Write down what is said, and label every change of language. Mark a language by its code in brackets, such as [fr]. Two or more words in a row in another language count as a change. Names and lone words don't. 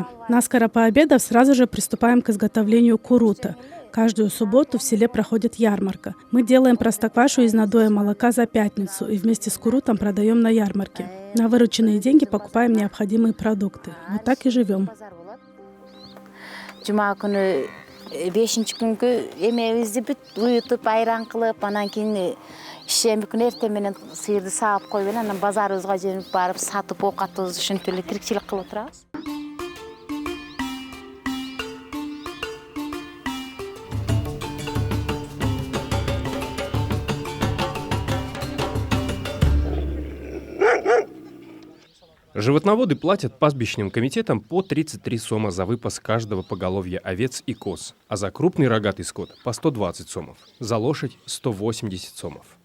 [ru] Наскоро пообедав, сразу же приступаем к изготовлению курута. Каждую субботу в селе проходит ярмарка. Мы делаем простоквашу из надоя молока за пятницу и вместе с курутом продаем на ярмарке. На вырученные деньги покупаем необходимые продукты. Вот так и живем. [ky] Шемби күн эртең сыйырды саап коюп эле анан базарыбызга жөнүп барып сатып оокатыбызды ушинтип эле тирикчилик кылып отурабыз. [ru] Животноводы платят пастбищным комитетам по 33 сома за выпас каждого поголовья овец и коз, а за крупный рогатый скот по 120 сомов, за лошадь 180 сомов.